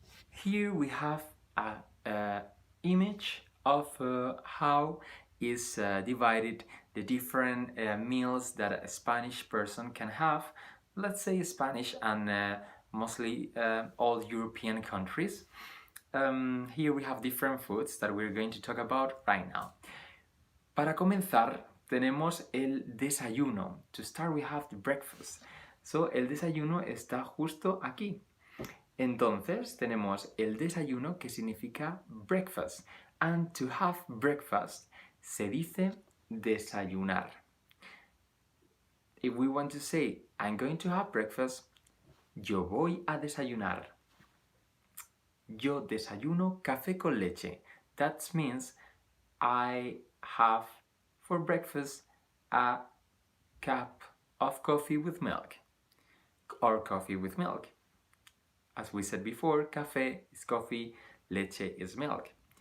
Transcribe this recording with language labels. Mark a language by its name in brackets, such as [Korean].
[English] Here we have a image of how is divided the different meals that a Spanish person can have. Let's say Spanish and mostly all European countries. Here we have different foods that we're going to talk about right now. [Spanish] Para comenzar, tenemos el desayuno. [English] To start, we have the breakfast. [Spanish] So, el desayuno está justo aquí. Entonces, tenemos el desayuno, que significa breakfast. [English] And to have breakfast, [Spanish] se dice desayunar. [English] If we want to say, I'm going to have breakfast, [Spanish] yo voy a desayunar. Yo desayuno café con leche. [English] That means I have for breakfast a cup of coffee with milk or coffee with milk. As we said before, café is coffee, leche is milk.